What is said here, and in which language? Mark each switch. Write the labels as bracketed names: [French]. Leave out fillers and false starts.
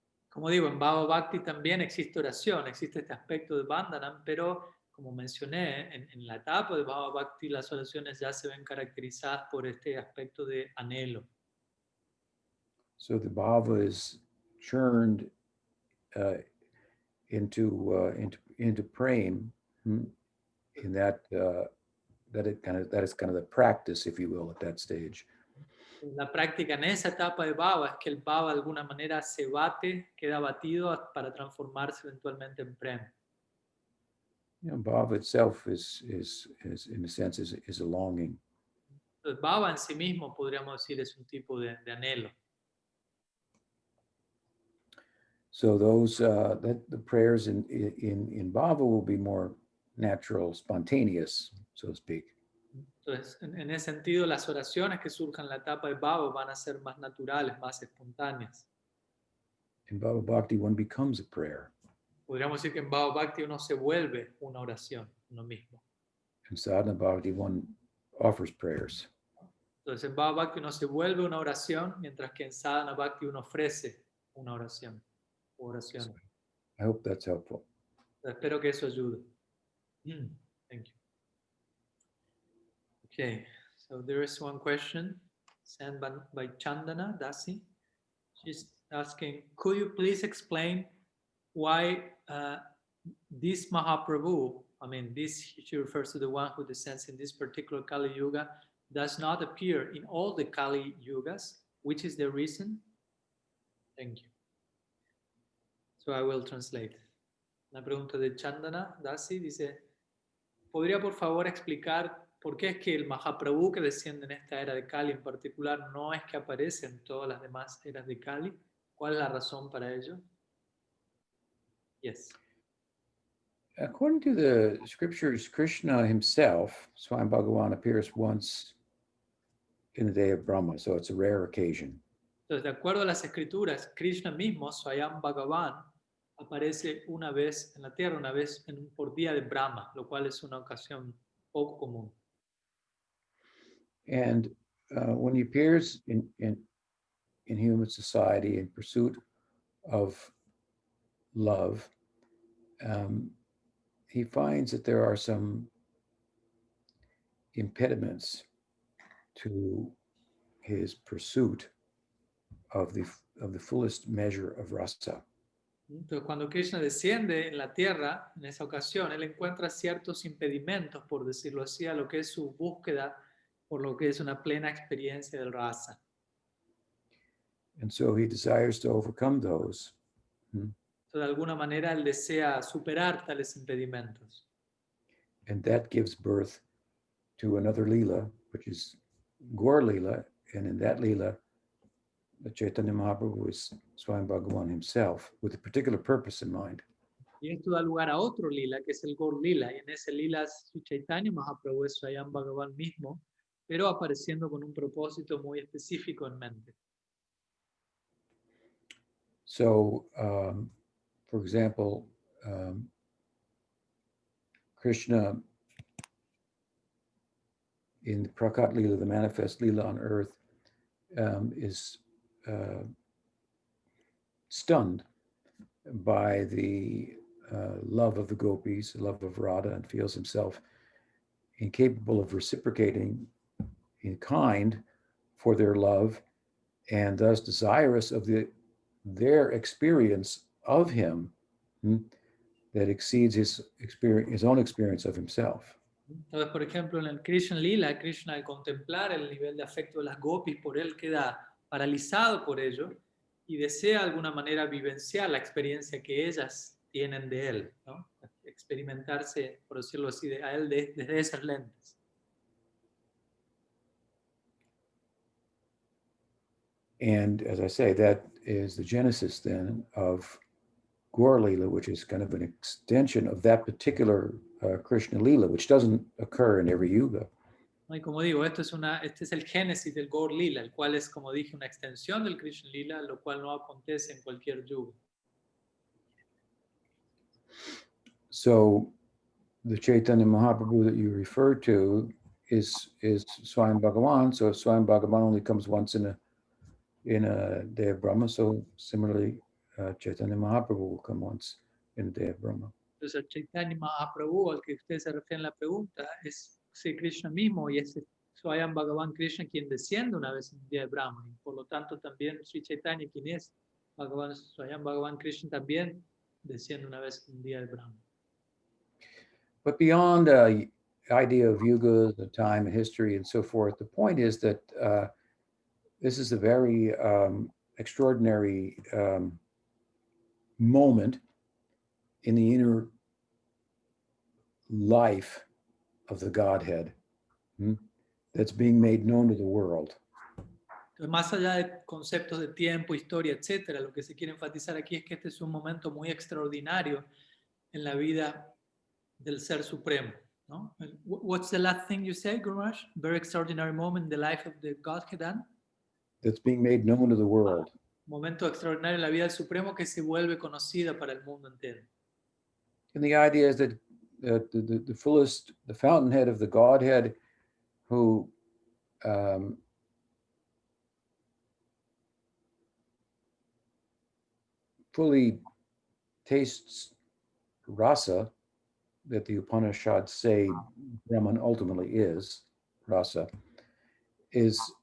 [Spanish] Como digo, en Bhava Bhakti también existe oración, existe este aspecto de Bandhanam, pero como mencioné, en la etapa de Bhava Bhakti las oraciones ya se ven caracterizadas por este aspecto de anhelo. [English] So the bhava is churned into praying, in that is kind of the practice, if you will, at that stage. [Spanish] La práctica en esa etapa de Bhava es que el Bhava de alguna manera se bate, queda batido para transformarse eventualmente en Prem. [English] Bhava itself is in a sense is a longing. [Spanish] Entonces, Bhava en sí mismo podríamos decir es un tipo de anhelo. [English] So those the prayers in bhava will be more natural, spontaneous, so to speak. [Spanish] Entonces, en ese sentido, las oraciones que surjan en la etapa de Bhava van a ser más naturales, más espontáneas. [English] In bhava bhakti, one becomes a prayer. [Spanish] Podríamos decir que en Bhava Bhakti uno se vuelve una oración, uno mismo. [English] In sadhana bhakti, one offers prayers. [Spanish] Entonces, en Bhava Bhakti uno se vuelve una oración, mientras que en Sadhana Bhakti uno ofrece una oración. Oración. [English] I hope that's helpful. [Spanish] Espero que eso ayude. [English] Thank you. Okay, so there is one question sent by Chandana Dasi. She's asking, could you please explain why this Mahaprabhu, she refers to the one who descends in this particular Kali Yuga, does not appear in all the Kali Yugas? Which is the reason? Thank you. So I will translate. [Spanish] La pregunta de Chandana Dasi dice, ¿podría por favor explicar por qué es que el Mahaprabhu que desciende en esta era de Kali en particular no es que aparece en todas las demás eras de Kali? ¿Cuál es la razón para ello? [English] Yes. According to the scriptures, Krishna himself, Swayam Bhagavan, appears once in the day of Brahma, so it's a rare occasion. [Spanish] Entonces, de acuerdo a las escrituras, Krishna mismo, Swayam Bhagavan, aparece una vez en la tierra, una vez por día de Brahma, lo cual es una ocasión poco común. [English] And when he appears in human society in pursuit of love, he finds that there are some impediments to his pursuit of the fullest measure of rasa. [Spanish] Entonces, cuando Krishna desciende en la tierra, en esa ocasión, él encuentra ciertos impedimentos, por decirlo así, a lo que es su búsqueda por lo que es una plena experiencia del rasa. [English] And so he desires to overcome those. [Spanish] Entonces, de alguna manera, él desea superar tales impedimentos. [English] And that gives birth to another lila, which is Gaur Lila. And in that lila, the Chaitanya Mahaprabhu is Swayam Bhagavan himself with a particular purpose in mind. [Spanish] Y esto da lugar a otro lila, que es el Gaur Lila. Y en ese lila, Sri Chaitanya Mahaprabhu es Swayam Bhagavan mismo, pero apareciendo con un propósito muy específico en mente. [English] So, for example, Krishna in the Prakat Lila, the manifest Lila on earth, is stunned by the love of the gopis, the love of Radha, and feels himself incapable of reciprocating in kind for their love, and thus desirous of their experience of him that exceeds his own experience of himself. [Spanish] Entonces, por ejemplo, en el Krishna Lila, Krishna al contemplar el nivel de afecto de las gopis por él queda paralizado por ello y desea de alguna manera vivenciar la experiencia que ellas tienen de él, ¿no? Experimentarse, por decirlo así, a él desde esas lentes. [English] And as I say, that is the genesis then of Gaur Lila, which is kind of an extension of that particular Krishna Lila, which doesn't occur in every yuga. [Spanish] Y como digo, este es el génesis del Gaur Lila, el cual es, como dije, una extensión del Krishna Lila, lo cual no acontece en cualquier yuga. [English] So the Chaitanya Mahaprabhu that you refer to is Swayam Bhagavan. So if Swayam Bhagavan only comes once in a day of Brahma, so similarly Chaitanya Mahaprabhu will come once in a day of Brahma. [Spanish] Entonces, el Chaitanya Mahaprabhu al que usted se refiere en la pregunta es Sri Krishna mismo y es Swayam Bhagavan Krishna quien desciende una vez en el día de Brahma. Y por lo tanto, también Sri Chaitanya, quien es Swayam Bhagavan Krishna, también desciende una vez en el día de Brahma. [English] But beyond the idea of yuga, the time, and history, and so forth, the point is that this is a very extraordinary moment in the inner life of the Godhead that's being made known to the world. [Spanish] Entonces, más allá de conceptos de tiempo, historia, etcétera, lo que se quiere enfatizar aquí es que este es un momento muy extraordinario en la vida del Ser Supremo, ¿no? [English] What's the last thing you say, Guraj? Very extraordinary moment in the life of the Godhead. That's being made known to the world. [Spanish] Momento extraordinario en la vida del Supremo que se vuelve conocida para el mundo entero. [English] And the idea is that the fullest, the fountainhead of the Godhead, who fully tastes rasa, that the Upanishads say Brahman ultimately is rasa, is